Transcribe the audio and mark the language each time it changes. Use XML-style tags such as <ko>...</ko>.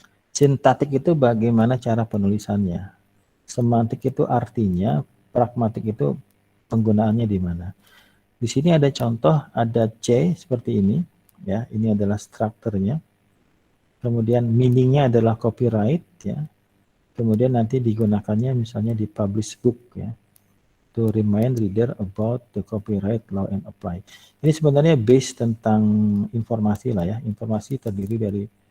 <id>Sintaktik itu bagaimana cara penulisannya. Semantik itu artinya, pragmatik itu penggunaannya di mana. Di sini ada contoh, ada C seperti ini, ya. Ini adalah strukturnya. Kemudian meaningnya adalah copyright, ya. Kemudian nanti digunakannya misalnya di publish book, ya.</id> <en>To remind reader about the copyright law and apply.</en> <id>Ini sebenarnya base tentang informasi lah ya. Informasi terdiri dari</id>